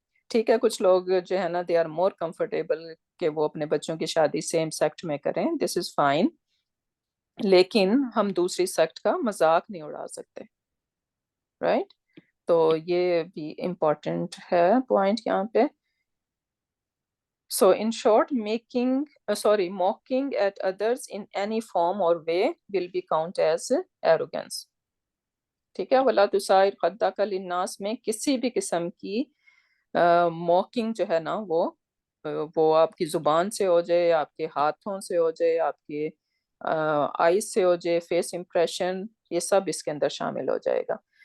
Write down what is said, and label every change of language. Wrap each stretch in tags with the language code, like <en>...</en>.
<ur>ٹھیک ہے، کچھ لوگ جو ہے نا</ur> <en>they are more comfortable</en> <ur>کہ وہ اپنے بچوں کی شادی سیم سیکٹ میں کریں،</ur> <en>this is fine,</en> <ur>لیکن ہم دوسری سیکٹ کا مذاق نہیں اڑا سکتے، رائٹ؟ تو یہ بھی امپورٹنٹ ہے پوائنٹ یہاں پہ.</ur> <en>So in short, mocking at others in any form or way will be counted as arrogance.</en> <ur>ٹھیک ہے،</ur> <ar>وَلَا تُسَعِّرْ خَدَّكَ لِلنَّاسِ</ar> <ur>میں کسی بھی قسم کی موکنگ جو ہے نا وہ آپ کی زبان سے ہو جائے، آپ کے ہاتھوں سے ہو جائے، آپ کے آئیز سے ہو جائے، فیس امپریشن، یہ سب اس کے اندر شامل ہو جائے گا.</ur>